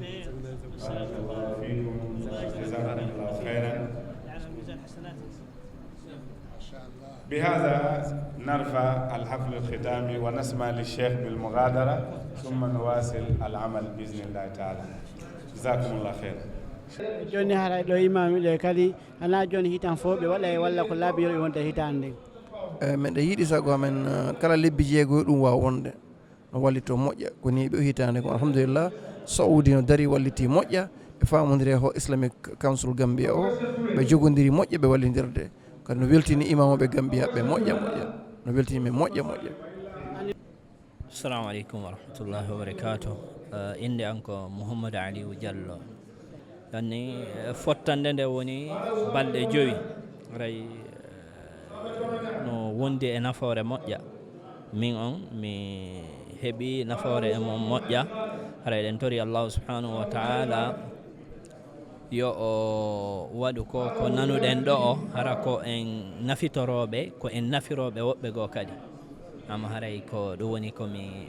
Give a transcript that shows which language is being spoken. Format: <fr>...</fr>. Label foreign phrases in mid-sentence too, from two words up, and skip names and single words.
<ar>بارك الله فيكم جزاكم الله خيرا. بهذا نرفع الحفل الختامي ونسمع للشيخ بالمغادرة ثم نواصل العمل بإذن الله تعالى. جزاكم الله خير.</ar> <ff>joni hara ɗo imamiɗe kadi hana joni hitan fo ɓe waɗa e walla ko laabi yo wonde hitande meɗe yiiɗi sago amen kala lebbi jeegoyo ɗum wawa wonde no wallito moƴƴa ko ni ɓe hitande ko alhamdulillah saudi no dari walliti moƴƴa ɓe famodiri ho islamic council gambia o ɓe jogodiri moƴƴa ɓe wallidirde kadi no weltini imamoɓe gambia ɓe moƴƴa no weltini ɓe moƴƴa.</ff> <ar>السلام عليكم ورحمة الله وبركاته.</ar> <ff>Inde an ko Mouhamadou Aliou Diallo. Danni fottande nde woni balɗe 5 ray no wondi e nafoore moƴƴa. Min on mi heɓi nafoore e mon moƴƴa hara eɗen tori</ff> <ar>الله سبحانه وتعالى</ar> <ff>yo o waɗu ko nanuɗen ɗo o hara ko en nafitoroɓe ko en nafiroɓe woɓɓe goo kadi ama haray ko ɗum woni komi</ff>